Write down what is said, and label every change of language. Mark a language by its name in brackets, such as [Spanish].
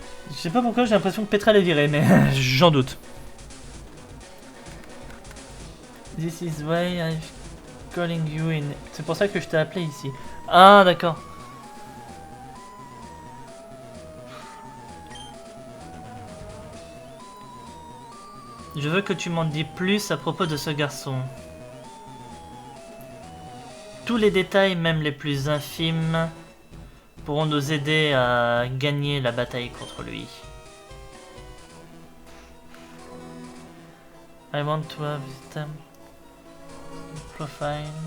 [French] Je sais pas pourquoi j'ai l'impression que Petrel est viré, mais j'en doute. [English] This is why I'm calling you in. [French] C'est pour ça que je t'ai appelé ici. Ah, d'accord. Je veux que tu m'en dises plus à propos de ce garçon. Tous les détails, même les plus infimes, pourront nous aider à gagner la bataille contre lui. [English] I want to have his profile.